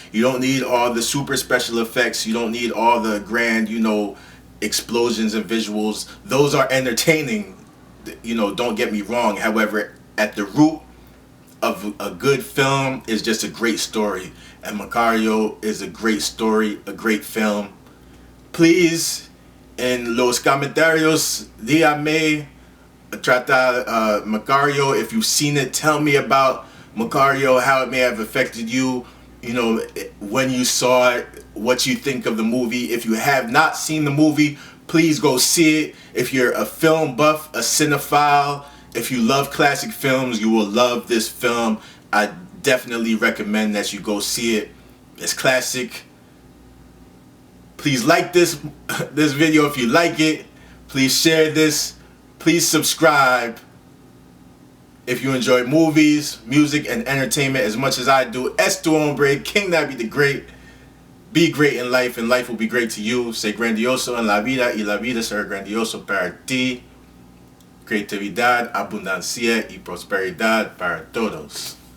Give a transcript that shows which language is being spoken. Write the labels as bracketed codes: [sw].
[en] You don't need all the super special effects. You don't need all the grand, explosions and visuals. Those are entertaining, don't get me wrong. However, at the root of a good film is just a great story. And Macario is a great story, a great film. Please, [es] en los comentarios, dígame, trata Macario. [en] If you've seen it, tell me about Macario, how it may have affected you, when you saw it, what you think of the movie. If you have not seen the movie, please go see it. If you're a film buff, a cinephile, if you love classic films, you will love this film. I definitely recommend that you go see it. It's classic. Please like this video if you like it. Please share this. Please subscribe. If you enjoy movies, music, and entertainment as much as I do, [es] es tu hombre, [en] King Nabby the Great. Be great in life, and life will be great to you. [es] Sé grandioso en la vida, y la vida será grandioso para ti. Creatividad, abundancia, y prosperidad para todos.